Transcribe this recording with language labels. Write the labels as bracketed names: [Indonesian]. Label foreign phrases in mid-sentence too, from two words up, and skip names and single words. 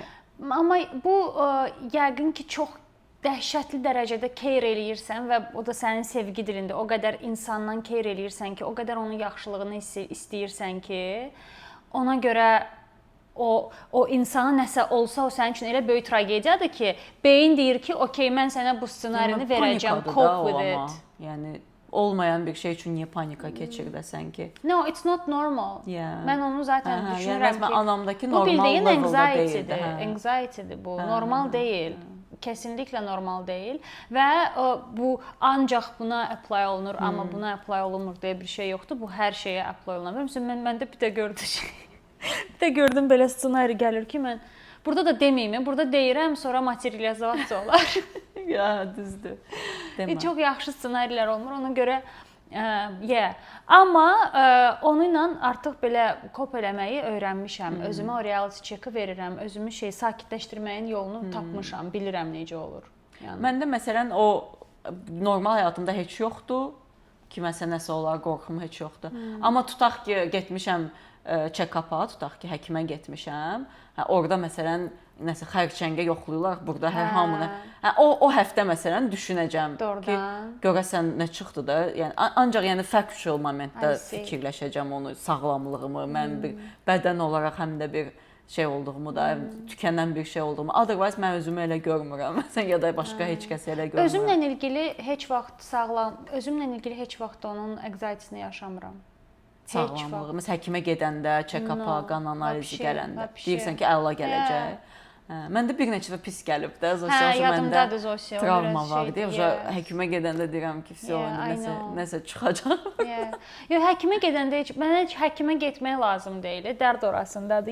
[Azerbaijani] amma bu yəqin ki, çox dəhşətli dərəcədə care eləyirsən və o da sənin sevgi dilində o qədər insandan care eləyirsən ki, o qədər onun yaxşılığını istəyirsən ki, ona görə o insana nəsə olsa o sənin üçün elə böyük tragediyadır ki, beyin deyir ki, okey, mən sənə bu ssenarini verəcəm, [English] cope with it. [Azerbaijani] Yəni olmayan bir şey üçün niyə panika keçirdəsən ki? [English] No, it's not normal. [Azerbaijani] Mən onu zaten düşünürəm ki, anamdakı bu normal bildiyin anxiety-dir. Anxiety-dir bu, normal deyil. Kesinlikle normal deyil və bu ancaq buna apply olunur, amma buna apply olunmur deyə bir şey yoxdur. Bu hər şeyə apply olunur. Məsələn, məndə bir də gördüm belə ssenari gəlir ki, mən burada da deməyim, burada deyirəm, sonra materializasiya olar. Ya, düzdür. Çox yaxşı ssenarilər olmur, ona görə amma onunla artıq belə kop eləməyi öyrənmişəm. Özümə o reality check-ı verirəm, özümü sakitləşdirməyin yolunu tapmışam, bilirəm necə olur. Məndə məsələn o normal həyatımda heç yoxdur. kiməsə nəsə olar, qorxum heç yoxdur. Amma tutaq ki, getmişəm check-up-a, tutaq ki, həkimə getmişəm. Orada məsələn nəsə xərçəngə yoxlayırlar, burada hər hamını. O həftə məsələn düşünəcəm ki, görəsən nə çıxdı da. Yəni ancaq yəni factual momentdə fikirləşəcəm onu, sağlamlığımı, mən bir bədən olaraq həm də bir şey olduğumu da, tükənən bir şey olduğumu. Otherwise mən özümü elə görmürəm. Məsələn ya da başqa heç kəs elə görmürəm. Özümlə ilgili heç vaxt onun anxiety-sini yaşamıram. Sağlamlığımız həkimə gedəndə, check-up-a, qan analizi gələndə deyirsən ki, əla gələcək. Məndə bir neçə də pis gəlib də, məndə travma var deyə, həkimə gedəndə deyirəm ki, nəsə çıxacaq. Yox, həkimə gedəndə mənə heç həkimə getmək lazım deyil, dərd orasındadır.